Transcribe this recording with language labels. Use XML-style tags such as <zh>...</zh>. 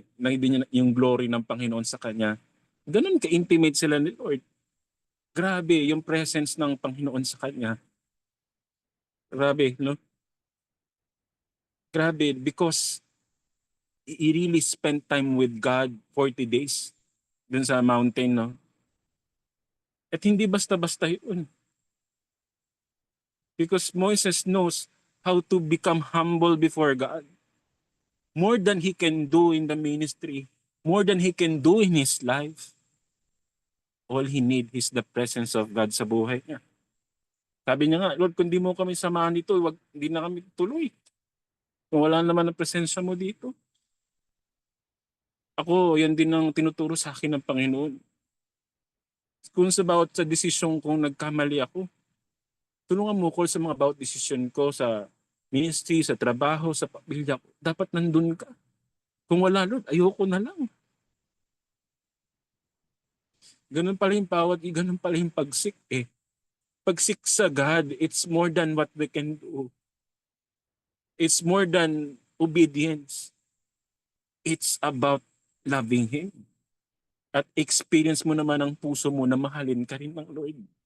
<tl>Nakita niya yung glory ng Panginoon sa kanya. Ganun ka-intimate sila ni Lord. Grabe, yung presence ng Panginoon sa kanya. Grabe, no?</tl> <en>Grabe, because he really spent time with God 40 days</en> <tl>dun sa</tl> <en>mountain, no?</en> <tl>At hindi basta-basta yun.</tl> <en>Because Moses knows how to become humble before God. More than he can do in the ministry, more than he can do in his life, all he need is the presence of God</en> <tl>sa buhay niya. Sabi niya nga, Lord, kung di mo kami samahan dito, hindi na kami tuloy. Kung wala naman ang presensya mo dito. Ako, yan din ang tinuturo sa akin ng Panginoon. Kung sa bawat sa desisyon kung nagkamali ako, tulungan mo ko sa mga bawat desisyon ko sa ministry, sa trabaho, sa pamilya ko. Dapat nandun ka. Kung wala, Lord, ayoko na lang. Ganun pala yung ganun pala yung pagsik eh. Pagsik sa</tl> <en>God, it's more than what we can do. It's more than obedience. It's about loving Him.</en> <tl>At experience mo naman ang puso mo na mahalin ka rin ng Lord.</tl>